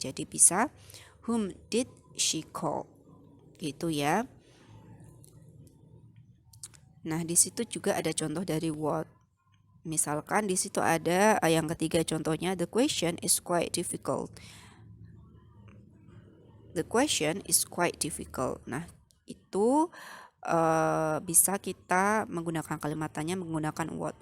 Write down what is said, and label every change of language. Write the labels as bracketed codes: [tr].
[id] Jadi bisa [en] whom did she call? [id] Gitu ya. Nah, di situ juga ada contoh dari what. Misalkan di situ ada yang ketiga contohnya, [en] the question is quite difficult. The question is quite difficult. [id] Nah, itu bisa kita menggunakan kalimat tanya menggunakan what.